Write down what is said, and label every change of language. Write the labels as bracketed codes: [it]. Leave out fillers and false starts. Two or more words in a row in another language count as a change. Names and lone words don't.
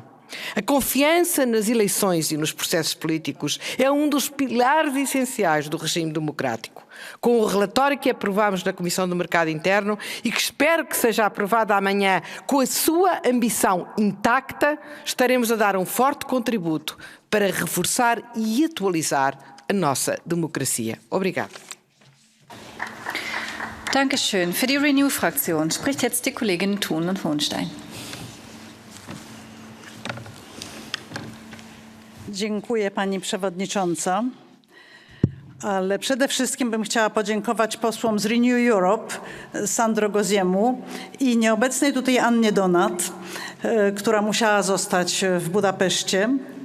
[pt] A confiança nas eleições e nos processos políticos é um dos pilares essenciais do regime democrático. Com o relatório que aprovámos na Comissão do Mercado Interno e que espero que seja aprovado amanhã com a sua ambição intacta, estaremos a dar um forte contributo para reforçar e atualizar a nossa democracia. Obrigada. [de] Dankeschön. Für die Renew-Fraktion spricht jetzt die Kollegin Thun und Hohenstein. [pl] Dziękuję Pani Przewodnicząca. Ale przede wszystkim bym chciała podziękować posłom z Renew Europe, Sandro Gozziemu i nieobecnej tutaj Annie Donat, która musiała zostać w Budapeszcie.